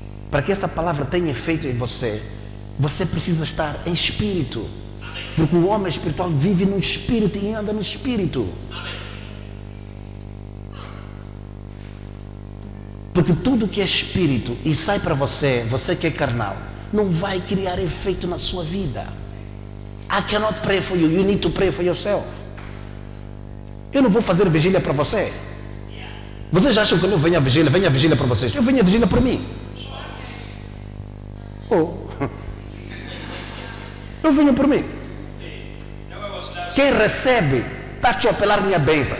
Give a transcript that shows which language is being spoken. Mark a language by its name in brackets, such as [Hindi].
[Portuguese] Para que essa palavra tenha efeito em você, você precisa estar em espírito. Porque o homem espiritual vive no espírito e anda no espírito. Porque tudo que é espírito e sai para você, você que é carnal, não vai criar efeito na sua vida. [English] I cannot pray for you, you need to pray for yourself. [Portuguese] Eu não vou fazer vigília para você. Vocês acham que eu não venho à vigília para vocês? Eu venho à vigília para mim. Eu venho por mim. Quem recebe está a te apelar minha bênção.